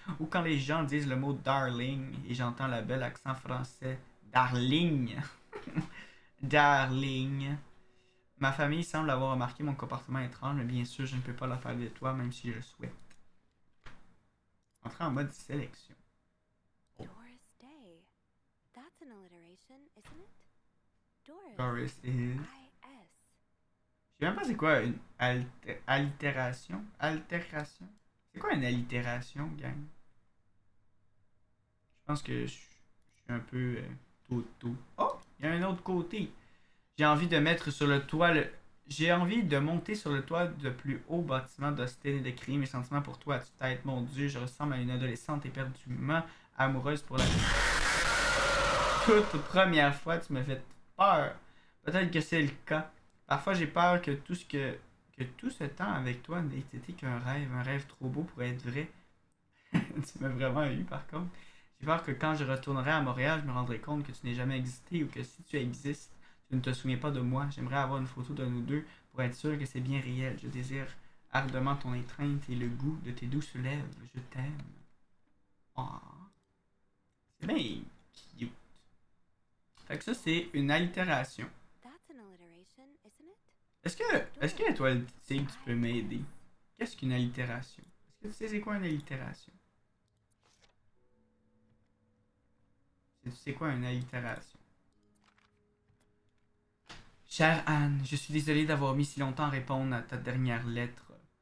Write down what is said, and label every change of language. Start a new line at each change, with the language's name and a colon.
French: Ou quand les gens disent le mot darling et j'entends le bel accent français. Darling. Darling. Ma famille semble avoir remarqué mon comportement étrange, mais bien sûr, je ne peux pas leur parler de toi, même si je le souhaite. Entrer en mode sélection. Oh. Doris Day.
English: That's an alliteration, isn't it? Doris. Doris is. I-S.
French: Je sais même pas c'est quoi une allitération. Altération. C'est quoi une allitération, gang? Je pense que je suis un peu toto. Oh! Il y a un autre côté. J'ai envie de mettre sur le toit J'ai envie de monter sur le toit de plus haut bâtiment d'Austin et de crier mes sentiments pour toi à tue-tête. Mon Dieu, je ressemble à une adolescente éperdument amoureuse pour la toute première fois. Tu me fais peur. Peut-être que c'est le cas. Parfois, j'ai peur que tout ce temps avec toi n'ait été qu'un rêve trop beau pour être vrai. Tu m'as vraiment eu, par contre. J'ai peur que quand je retournerai à Montréal, je me rendrai compte que tu n'aies jamais existé ou que si tu existes, Tu ne te souviens pas de moi. J'aimerais avoir une photo de nous deux pour être sûr que c'est bien réel. Je désire ardemment ton étreinte et le goût de tes douces lèvres. Je t'aime. Ah, c'est bien cute. Fait que ça, c'est une allitération.
English: That's an alliteration, isn't it?
French: Est-ce que toi, le tigre, tu peux m'aider? Qu'est-ce qu'une allitération? Est-ce que tu sais c'est quoi une allitération? Tu sais quoi une allitération? Chère Anne, je suis désolé d'avoir mis si longtemps à répondre à ta dernière lettre.